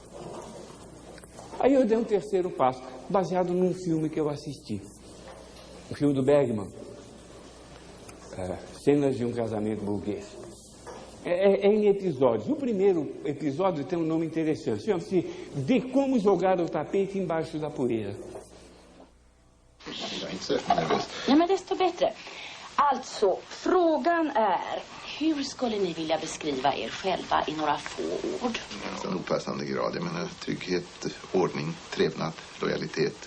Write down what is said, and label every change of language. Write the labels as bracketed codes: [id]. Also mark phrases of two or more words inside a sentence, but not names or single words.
[pt] Aí eu dei um terceiro passo, baseado num filme que eu assisti. O filme do Bergman, Cenas de um Casamento Burguês. É em episódios. O primeiro episódio tem um nome interessante. Chama-se De Como Jogar o Tapete Embaixo da Poeira. [sv] Jag är inte så nervös. Nej, men desto bättre. Alltså, frågan är, hur skulle ni vilja beskriva er själva i några få ord? En opassande grad. Jag menar trygghet, ordning, trevnad, lojalitet.